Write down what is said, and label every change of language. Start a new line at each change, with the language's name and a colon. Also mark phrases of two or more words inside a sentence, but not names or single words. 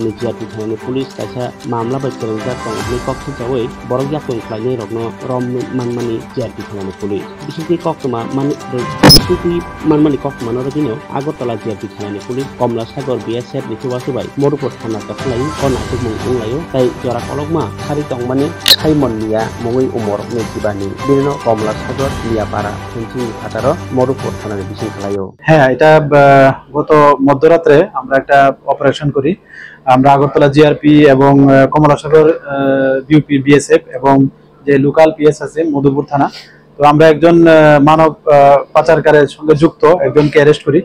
Kok Borok: नि जिआरपि थानानि पुलिस कायसा मामला बाय फोरोंजा तंगनि कक्ति जावै बरक याकं फ्लाइनि रगनो रम मानमानि जिआरपि थानानि पुलिस बिसुति कक्तमा बिसुति मानमानि कक्तमा नरदिनो आगरतला जिआरपि थानानि पुलिस कमलासागर बीएसएफ नि सुबासुबाय मरुपुर थाना तखलाय अनाथु मुंलायो ताई जरा कलकमा खारि तंगमानि साइमन मिया मङै उमर मेजिबानि कमलासागर मियापाड़ा फेंसिंग फातारो मरुपुर थानानि बिसिं खालायो।
Bangla: হ্যাঁ, এটা গত মধ্যরাতে আমরা একটা অপারেশন করি। আমরা আগরতলা জিআরপি এবং কমলাসাগর বিউপি বিএসএফ এবং যে লোকাল পিএস আছে মধুপুর থানা, তো আমরা একজন মানব পাচারকারের সঙ্গে যুক্ত একজনকে অ্যারেস্ট করি।